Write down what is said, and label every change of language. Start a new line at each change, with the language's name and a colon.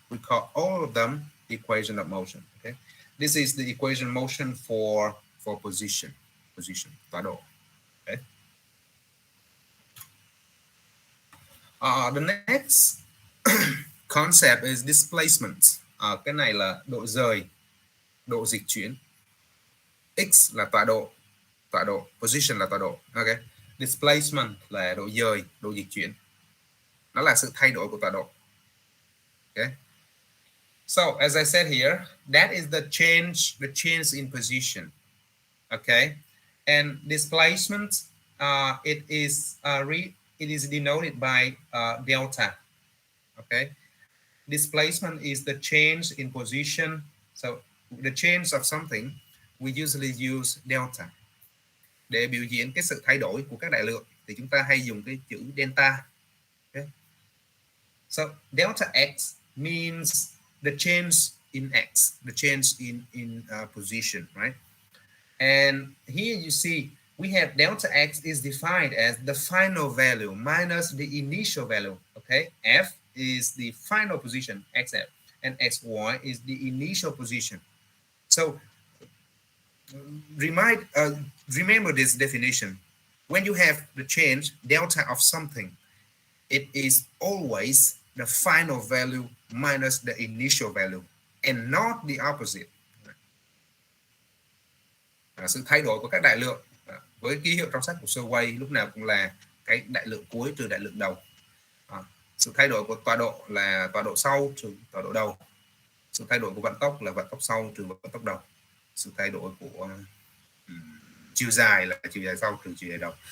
English: We call all of them equation of motion. Okay, this is the equation motion for position, tọa độ. Okay. The next concept is displacement.
Vietnamese: Cái này là độ rời, độ dịch chuyển. X là tọa độ, position là tọa độ. Okay. Displacement là độ rời, độ dịch chuyển. Nó là sự thay đổi của tọa độ.
English: Okay. So as I said here, that is the change in position. Okay. And displacement, it is denoted by delta. Okay. Displacement is the change in position. So the change of something, we usually use delta.
Vietnamese: Để biểu diễn cái sự thay đổi của các đại lượng thì chúng ta hay dùng cái chữ delta.
English: Okay. So delta x means the change in x, the change in position, right? And here you see we have delta x is defined as the final value minus the initial value. Okay, f is the final position, xf, and xy is the initial position. So remember this definition. When you have the change delta of something, it is always the final value minus the initial value and not the opposite.
Vietnamese: Sự thay đổi của các đại lượng với ký hiệu trong sách của sơ quay lúc nào cũng là cái đại lượng cuối trừ đại lượng đầu. Sự thay đổi của tọa độ là tọa độ sau trừ tọa độ đầu. Sự thay đổi của vận tốc là vận tốc sau trừ vận tốc đầu. Sự thay đổi của chiều dài là chiều dài sau trừ chiều dài đầu.